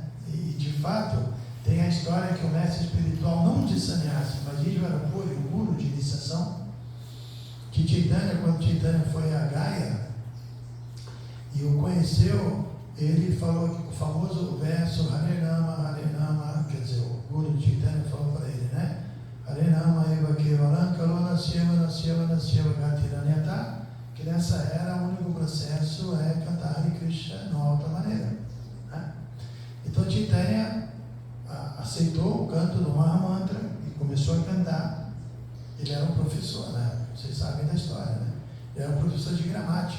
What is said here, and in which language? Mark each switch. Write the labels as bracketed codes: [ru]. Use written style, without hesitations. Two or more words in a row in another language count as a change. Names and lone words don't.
[pt] E de fato, tem a história que o mestre espiritual, não de sannyasi, mas de Varapuri, o guru de iniciação, que Chaitanya, quando Chaitanya foi a Gaya e o conheceu, ele falou que o famoso verso [sa] हरे राम, [pt] quer dizer, o guru de Chaitanya falou para ele, né? [sa] हरे राम एव केवलम् कलो नस्येव गतिरन्यता, [pt] que nessa era o único processo é cantar Hare Krishna de uma outra maneira. Né? Então Chaitanya aceitou o canto do Mahamantra e começou a cantar. Ele era um professor, né? Vocês sabem da história, né? Ele era um professor de gramática.